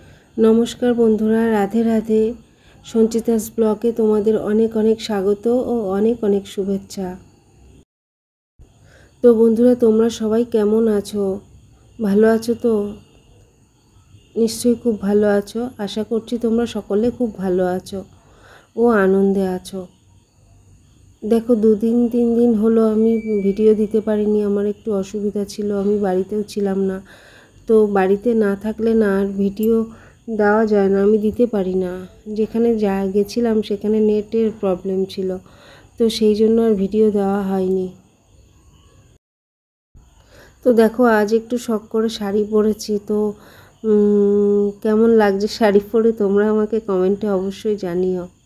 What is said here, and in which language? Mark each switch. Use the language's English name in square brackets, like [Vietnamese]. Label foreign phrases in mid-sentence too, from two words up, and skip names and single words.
[Bangla] নমস্কার বন্ধুরা রাধে রাধে সঞ্চিতাস ব্লগে তোমাদের অনেক অনেক স্বাগত আর অনেক অনেক শুভেচ্ছা। তো বন্ধুরা তোমরা সবাই কেমন আছো? ভালো আছো তো? নিশ্চয়ই খুব ভালো আছো। আশা করছি তোমরা সকলে খুব ভালো আছো ও আনন্দে আছো। দেখো দু দিন তিন দিন হলো আমি ভিডিও দিতে পারিনি, আমার একটু অসুবিধা ছিল, আমি বাড়িতেও ছিলাম না। তো বাড়িতে না থাকলে না আর ভিডিও देওয়া যায় না, আমি দিতে পারি না। যেখানে গেছিলাম সেখানে নেটের প্রবলেম ছিল, তো সেই জন্য আর ভিডিও দেওয়া হয়নি। তো দেখো আজ একটু শখ করে শাড়ি পরেছি, তো কেমন লাগছে শাড়ি পরে তোমরা আমাকে কমেন্টে অবশ্যই জানিও।